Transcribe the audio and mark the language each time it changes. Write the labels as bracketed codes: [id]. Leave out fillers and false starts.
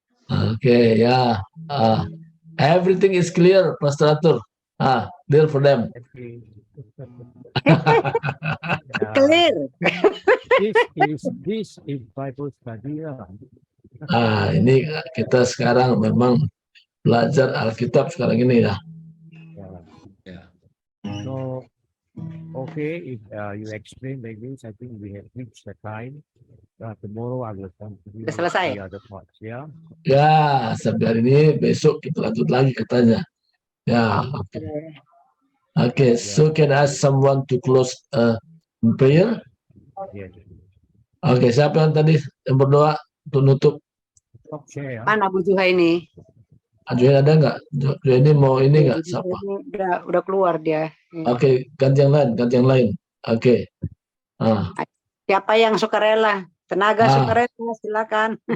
[en] Oke, ya. Everything is clear, Pastor Atur. Deal for them. Clear. This is Bible study. [id] Ini kita sekarang memang belajar Alkitab sekarang ini ya. [en] So, okay, if you explain like this, I think we have reached the time. Tomorrow I will come to you. [id] Selesai. [en] The other parts, ya. [id] Ya, sampai hari ini, besok kita lanjut lagi katanya. Ya, oke. [en] Okay, so can I ask someone to close prayer? Yes. [id] Oke, siapa yang tadi yang berdoa untuk nutup? Mana Bu Juhaini? Juhaini ada nggak? Juhaini mau ini nggak? Siapa? Udah keluar dia. Oke, ganti yang lain. Oke. Siapa yang sukarela? Tenaga sukarela, silakan.